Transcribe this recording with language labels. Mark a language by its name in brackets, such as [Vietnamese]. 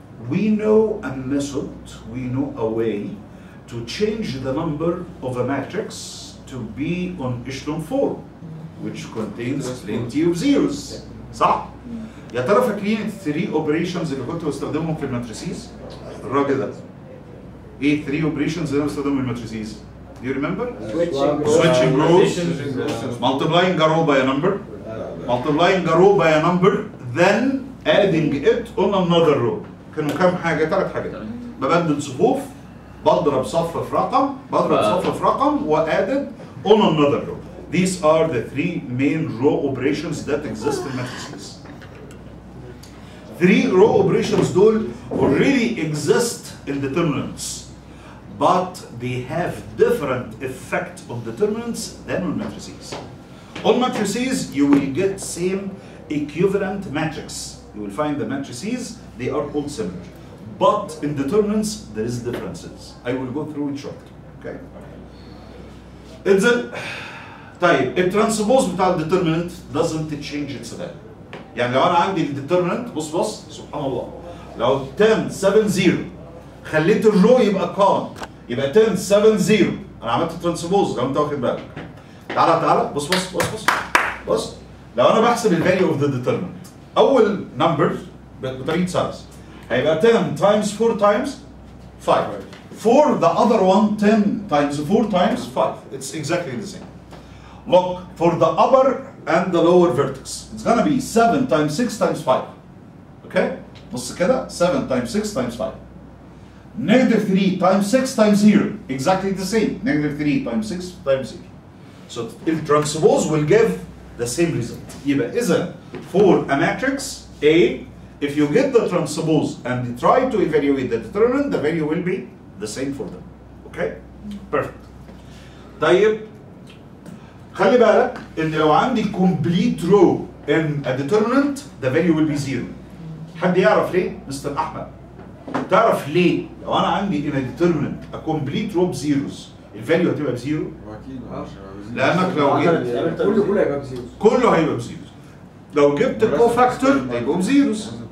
[English] We know a method, we know a way to change the number of a matrix to be on echelon form, which contains plenty of zeros. [Arabic] صح؟ يا ترى فاكرين الثري اوبريشنز اللي كنت بستخدمهم في الماتريسيز؟ الراجل ده. ايه الثري اوبريشنز اللي انا بستخدمهم في الماتريسيز؟ [English] Do you remember? Switching rows, multiplying a row by a number, multiplying a row by a number, then adding it on another row. [Arabic] كانوا كام حاجة؟ 3 حاجات. ببدل صفوف، بضرب صف في رقم، بضرب صف في رقم، و [English] added on another row. These are the 3 main row operations that exist in matrices. 3 row operations [Arabic] دول [English] already exist in determinants, but they have different effect on determinants than on matrices. On matrices, you will get same equivalent matrix. You will find the matrices, they are all similar. But in determinants, there is differences. I will go through it shortly. Okay? [Arabic] طيب الترانسبوز بتاع الديترميننت [English] doesn't change its value. [Arabic] يعني لو انا عندي الديترميننت بص سبحان الله، لو 10 7 0 خليت الرو يبقى كام؟ يبقى 10 7 0 انا عملت ترانسبوز لو انت واخد بالك. تعالى بص لو انا بحسب الفاليو اوف ذا ديترميننت، اول نمبر بطريقه سايز هيبقى 10 times 4 times 5. [English] For the other one 10 times 4 times 5. It's exactly the same. Look, for the upper and the lower vertex, it's gonna be 7 times 6 times 5. Okay? [Arabic] بص كده 7 times 6 times 5. [English] Negative 3 times 6 times 0. Exactly the same. Negative 3 times 6 times 0. So the transpose will give the same result. [Arabic] يبقى إذا [English] for a matrix A, if you get the transpose and you try to evaluate the determinant, the value will be the same for them. Okay? Perfect. [Arabic] طيب خلي بالك ان لو عندي [English] complete row in a determinant, the value will be 0. [Arabic] حد يعرف ليه؟ مستر احمد. تعرف ليه؟ لو انا عندي [English] in a determinant [Arabic] a complete row بزيروز، الفاليو هتبقى بزيرو؟ اكيد. لانك لو جبت كله هيبقى بزيروز. كله هيبقى بزيروز. لو جبت كوفاكتور هيبقوا بزيروز.